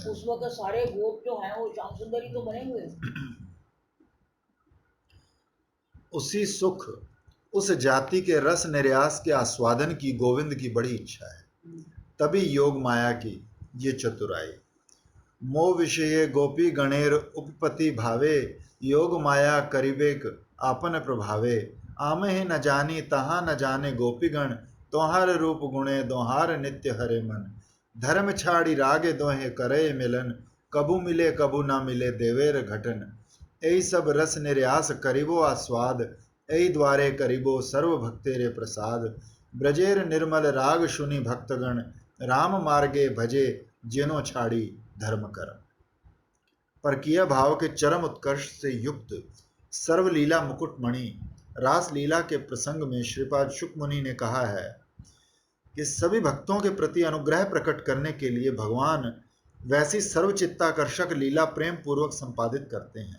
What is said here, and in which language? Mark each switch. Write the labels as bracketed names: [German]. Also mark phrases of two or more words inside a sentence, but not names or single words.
[Hindi] उस वक्त सारे गोप जो हैं वो श्याम सुंदर ही तो बने हुए थे। उसी सुख, उस जाति के रस निर्यास के आस्वादन की गोविंद की बड़ी इच्छा है। तभी योग माया की ये चतुराई। [Bangla] মো বিষয়ে গোপী গণের উপপতি ভাবে, যোগ মায়া করিবেক আপন প্রভাবে। আমহি না জানি তাহা না জানে গোপীগণ, তোহার রূপ গুণে দোঁহার নিত্য হরে মন। ধর্ম ছাড়ি রাগে দোঁহে করে মিলন, কভু মিলে কভু না মিলে দেবের ঘটন। এই সব রস নির্যাস করিব আস্বাদ, এই দ্বারে করিব সর্ব ভক্তেরে প্রসাদ। ব্রজের নির্মল রাগ শুনি ভক্তগণ, রাম মার্গে ভজে যেন ছাড়ি ধর্ম কর্ম। [Hindi] परकीय भाव के चरम उत्कर्ष से युक्त सर्वलीला मुकुटमणि रास लीला के प्रसंग में श्रीपाद शुक मुनि ने कहा है कि सभी भक्तों के प्रति अनुग्रह प्रकट करने के लिए भगवान वैसी सर्वचित्ताकर्षक लीला प्रेम पूर्वक संपादित करते हैं।